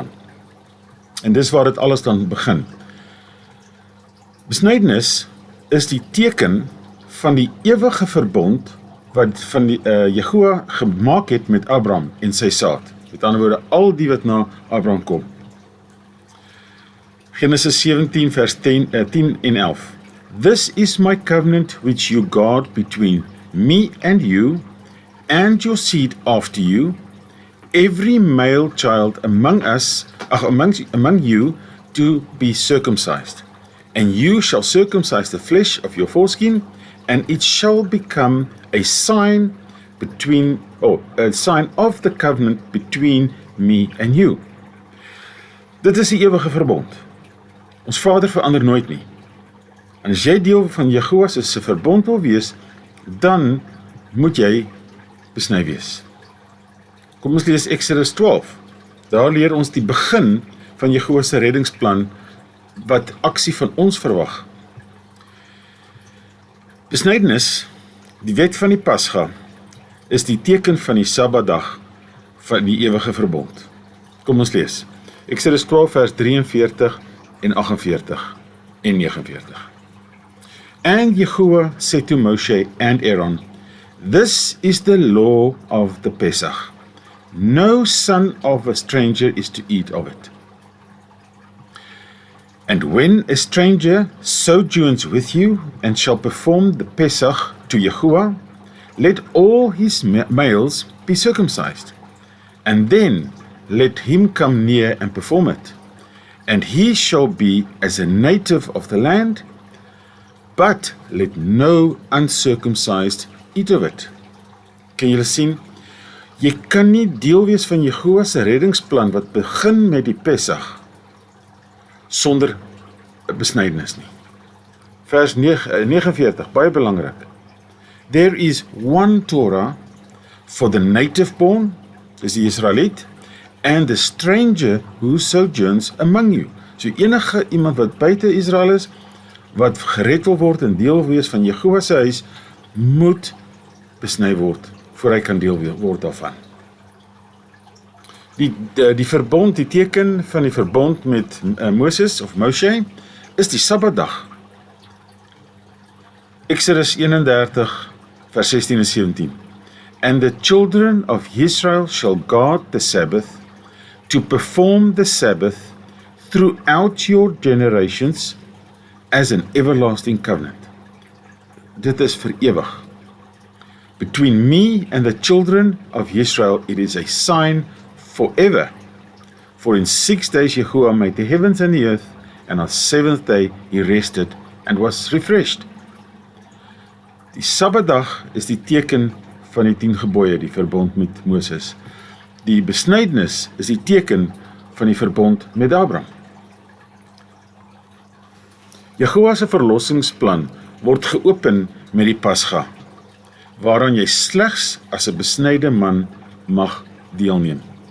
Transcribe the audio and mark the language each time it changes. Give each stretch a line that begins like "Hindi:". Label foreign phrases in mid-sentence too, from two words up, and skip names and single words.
Afrikaans: En dis waar dit alles dan begin. Besnydenis is die teken van die ewige verbond wat van die Jehovah gemaak het met Abraham en sy saad. Met ander woorde, al die wat na Abraham kom. Genesis 17 vers 10 en 11.
English: This is my covenant which you guard between me and you, and your seed after you, every male child among you to be circumcised. And you shall circumcise the flesh of your foreskin, and it shall become a sign a sign of the covenant between me and you.
Afrikaans: Dit is die ewige verbond. Ons Vader verander nooit nie. En as jy deel van Jehovah se verbond wil wees, dan moet jy besny wees. Kom ons lees Exodus 12. Daar leer ons die begin van Jehovah se reddingsplan, wat aksie van ons verwag. Besnydenis, die wet van die Pasga, is die teken van die Sabbatdag van die ewige verbond. Kom ons lees. Exodus 12 vers 43 en 48 en 49.
English: And Jehovah said to Moshe and Aaron, This is the law of the Pesach. No son of a stranger is to eat of it. And when a stranger sojourns with you and shall perform the Pesach to Jehovah, let all his males be circumcised, and then let him come near and perform it. And he shall be as a native of the land, but let no uncircumcised eat of it.
Afrikaans: Kan julle sien? Jy kan nie deel wees van Jehovah se reddingsplan wat begin met die Pesach sonder besnydenis nie. Vers 49, baie belangrik.
English: There is one Torah for the native born,
Afrikaans: dis die Israeliet,
English: and the stranger who sojourns among you.
Afrikaans: So enige iemand wat buite Israel is, wat gered wil word en deel wees van Jehovah se huis, moet besny word, voor hy kan deel word daarvan. Die verbond, die teken van die verbond met Moses of Moshe, is die Sabbatdag. Exodus 31 vers 16 en 17.
English: And the children of Israel shall guard the Sabbath, to perform the Sabbath throughout your generations as an everlasting covenant.
Afrikaans: Dit is vir ewig.
English: Between me and the children of Israel it is a sign forever. For in 6 days Jehovah made the heavens and the earth, and on the 7th day he rested and was refreshed.
Afrikaans: Die Sabbatdag is die teken van die 10 gebooie, die verbond met Moses. Die besnydenis is die teken van die verbond met Abraham. Jehovah se verlossingsplan word geopen met die Pasga, waaraan jy slegs as 'n besnyde man mag deelneem.